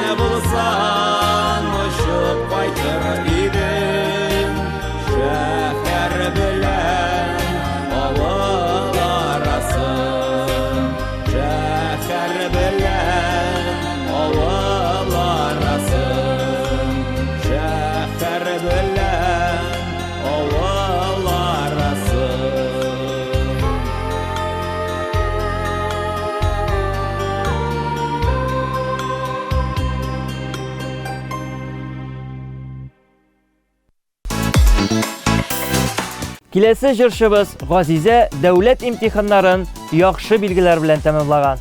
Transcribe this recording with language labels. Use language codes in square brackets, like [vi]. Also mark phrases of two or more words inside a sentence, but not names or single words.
[tt] bulsan Uçup kaytır idim Şehir bilen Avul arasın Şehir bilen Avul arasın Şehir bilen Avul arasın Киләсе җырчыбыз Газизә дәүләт имтиханнарын яхшы билгеләр белән тәмамлаган.